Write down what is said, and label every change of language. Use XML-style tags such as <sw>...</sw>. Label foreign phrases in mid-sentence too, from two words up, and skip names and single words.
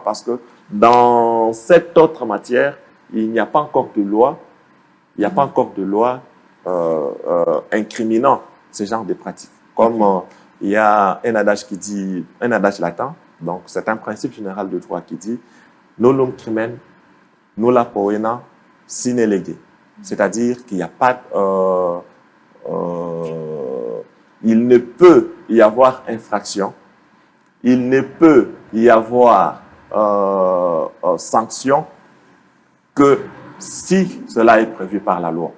<fr>Parce que dans cette autre matière, il n'y a pas encore de loi, incriminant ce genre de pratiques. Comme il y a un adage qui dit, un adage latin, donc c'est un principe général de droit qui dit «</fr> <la>Nullum crimen, nulla poena, sine lege ».</la> <fr>C'est-à-dire qu'il n'y a pas... il ne peut y avoir infraction, il ne peut y avoir sanction que si cela est prévu par la loi.</fr>